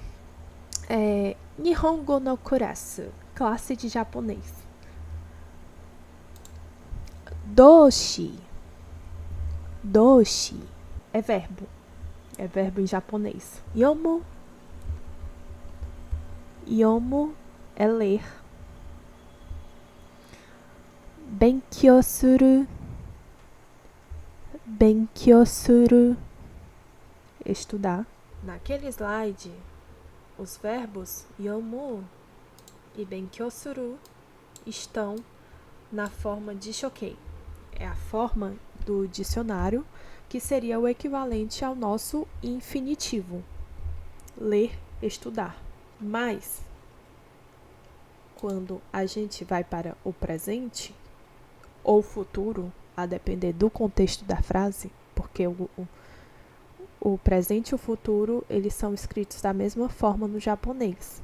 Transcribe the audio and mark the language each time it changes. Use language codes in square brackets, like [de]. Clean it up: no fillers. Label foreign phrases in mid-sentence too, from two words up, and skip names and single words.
[ja] 日本語のクラス, [pt] classe de japonês. [ja] 動詞. [pt] Doshi é verbo em japonês. Yomu. Yomu é ler. [ja] 勉強する. 勉強する, [pt] estudar. Naquele slide, os verbos yomu e [ja] 勉強する [pt] estão na forma de shokei. É a forma do dicionário que seria o equivalente ao nosso infinitivo. Ler, estudar. Mas, quando a gente vai para o presente ou futuro, a depender do contexto da frase, porque o presente e o futuro, eles são escritos da mesma forma no japonês.